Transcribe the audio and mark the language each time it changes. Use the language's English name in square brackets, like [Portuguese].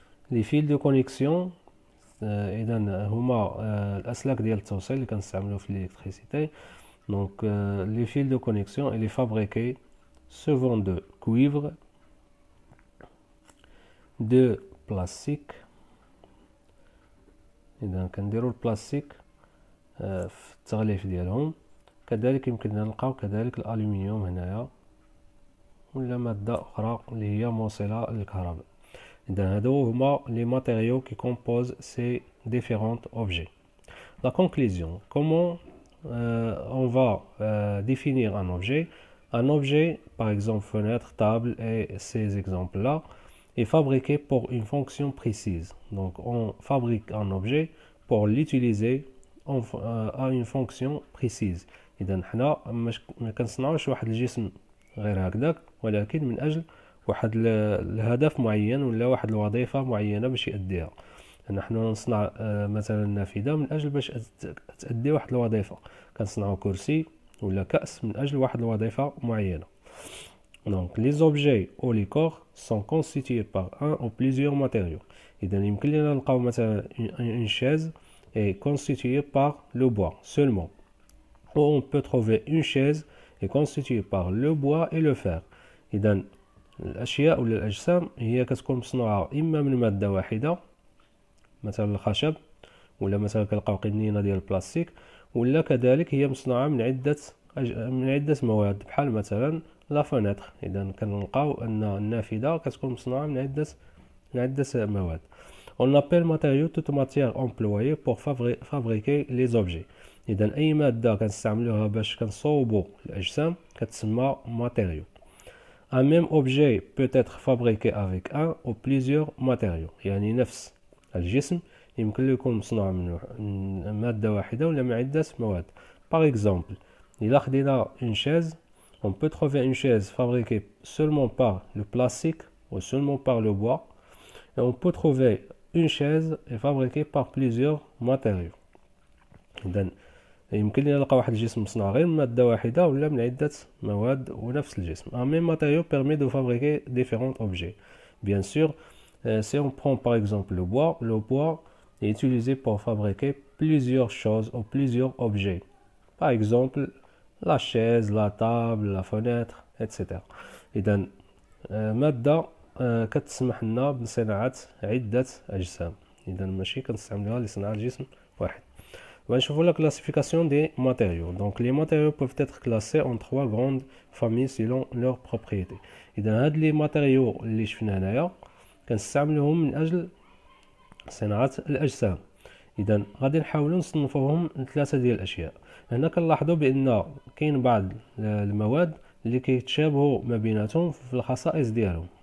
[French] Les fils de connexion [Arabic] إذا هما الأسلاك ديال التوصيل اللي كنستعملو في الإلكتريسيتي. [French] Donc les fils de connexion elle est fabriquée souvent de cuivre, de plastique. [Arabic] إذا كنديرو البلاستيك في التغليف ديالهم. كذلك يمكننا نلقاو كذلك الألومنيوم هنايا ولا مادة أخرى اللي هي موصلة للكهرباء. إذا هادو هما [French] les matériaux qui composent ces différents objets. La conclusion, comment on va définir un objet? Un objet, par exemple fenêtre, table et ces exemples-là, est fabriqué pour une fonction précise. Donc on fabrique un objet pour l'utiliser à une fonction précise. [Arabic] إذا حنا ما كنصنعوش واحد الجسم غير هكذاك، ولكن من أجل واحد الهدف معين ولا واحد الوظيفة معينة باش يأديها. نحن نصنع مثلا نافذة من أجل باش تأدي واحد الوظيفة، كنصنعو كرسي ولا كأس من أجل واحد الوظيفة معينة. [French] Donc les objets ou les corps sont constitués par un ou plusieurs matériaux. [Arabic] إذا يمكن لنا نلقاو مثلا [French] une chaise est constituée par le bois seulement. Ou on peut trouver une chaise est constituée par le bois et le fer. [Arabic] إذا الأشياء ولا الأجسام هي كتكون مصنوعة إما من مادة واحدة مثلا الخشب، ولا مثلا كنلقاو قنينه ديال البلاستيك، ولا كذلك هي مصنوعه من عده مواد بحال مثلا لا فونيتر. اذا كنلقاو ان النافذه كتكون مصنوعه من عده مواد. [French] On appelle matériau toute matière employée pour fabriquer les objets. [Arabic] إذا أي مادة كنستعملوها باش كنصوبو الأجسام كتسمى matériau. [French] Un même objet peut être fabriqué avec un ou plusieurs matériaux. [Arabic] يعني نفس الجسم يمكن له يكون مصنوع من مادة واحدة ولا من عدة مواد. [French] Par exemple, [Arabic] إلا خدينا [French] une chaise, on peut trouver une chaise fabriquée seulement par le plastique ou seulement par le bois. Et on peut trouver une chaise est fabriquée par plusieurs matériaux. [Arabic] إذن يمكن لنا نلقى واحد الجسم مصنوع غير من مادة واحدة ولا من عدة مواد ونفس الجسم. [French] Un même matériau permet de fabriquer différents objets. Bien sûr, si on prend par exemple le bois est utilisé pour fabriquer plusieurs choses ou plusieurs objets. Par exemple, la chaise, la table, la fenêtre, etc. [Arabic] إذن مادة كتسمح لنا بصناعة عدة أجسام. إذا ماشي كنستعملوها لصناعة جسم واحد. [French] ونشوفوا la classification des matériaux. Donc les matériaux peuvent être classés en 3 grandes familles selon leurs propriétés. [Arabic] إذا هاد لي ماتيريو اللي شفنا هنايا كنستعملوهم من أجل صناعة الأجسام. إذا غادي نحاولوا نصنفوهم لثلاثة ديال الأشياء. هنا كنلاحظوا بأن كاين بعض المواد اللي كيتشابهوا ما بيناتهم في الخصائص ديالهم.